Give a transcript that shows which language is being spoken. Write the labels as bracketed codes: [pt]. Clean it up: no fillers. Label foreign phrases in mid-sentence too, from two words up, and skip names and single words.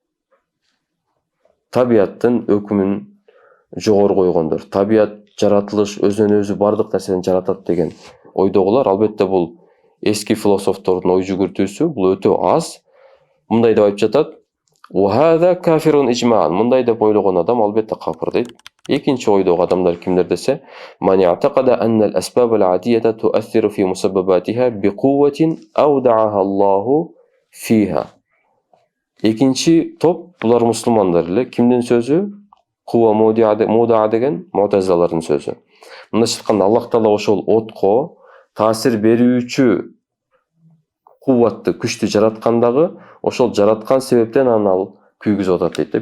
[ky] Табияттын өкүмүн жогору койгондор, табият, жаратылыш өзүнөн өзү бардык нерсени жаратат деген ойдогулар, албетте бул эски философтордун ой жүгүртүүсү, бул өтө аз. Мындай деп айтып жатат. [ar] وهذا كافر إجماعا. [ky] Мындай деп ойлогон адам албетте кафир дейт. Экинчи ойдогу адамдар кимдер десе, [ar] من اعتقد أن الأسباب العادية تؤثر في مسبباتها بقوة أودعها الله فيها. [ky] Экинчи топ булар мусулмандар эле. Кимдин сөзү? [ar] قوة مودعة [ky] деген му'тазилалардын сөзү. Мындайча айтканда, Аллах Таала ошол отко таасир берүүчү кубатты, күчтү жараткандагы, ошол жараткан себептен аны ал күйгүзүп атат дейт.